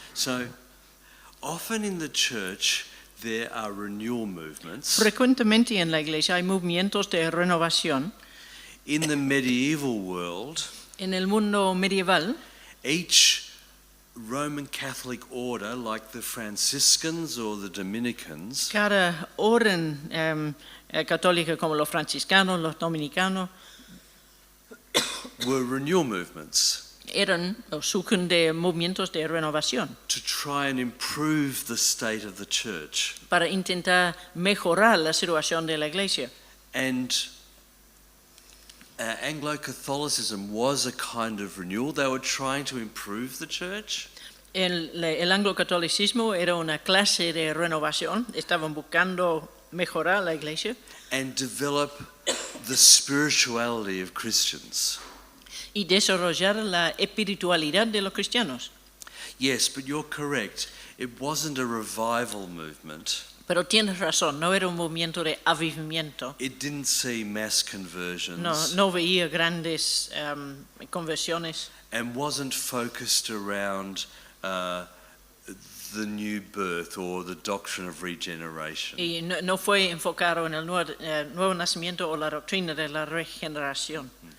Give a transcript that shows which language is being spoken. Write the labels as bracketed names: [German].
[English] So often in the church there are renewal movements. [Spanish] Frecuentemente en la iglesia hay movimientos de renovación. [English] In the medieval world, [Spanish] En el mundo medieval, [English] each Roman Catholic order, like the Franciscans or the Dominicans, [Spanish] cada orden católica como los franciscanos, los dominicanos, [English] were renewal movements [Spanish] eran o surgen de movimientos de renovación [English] to try and improve the state of the church. [Spanish] para intentar mejorar la situación de la iglesia. [English] And Anglo-Catholicism was a kind of renewal. They were trying to improve the church. [Spanish] El anglo-catolicismo era una clase de renovación, estaban buscando mejorar la iglesia [English] And develop the spirituality of Christians. [Spanish] y desarrollar la espiritualidad de los cristianos. [English] Yes, but you're correct. It wasn't a revival movement. [Spanish] Pero tienes razón, no era un movimiento de avivamiento. [English] It didn't see mass conversions. [Spanish] No veía grandes conversiones [English] And wasn't focused around the new birth or the doctrine of regeneration. [Spanish] y no fue enfocado en el nuevo nacimiento o la doctrina de la regeneración.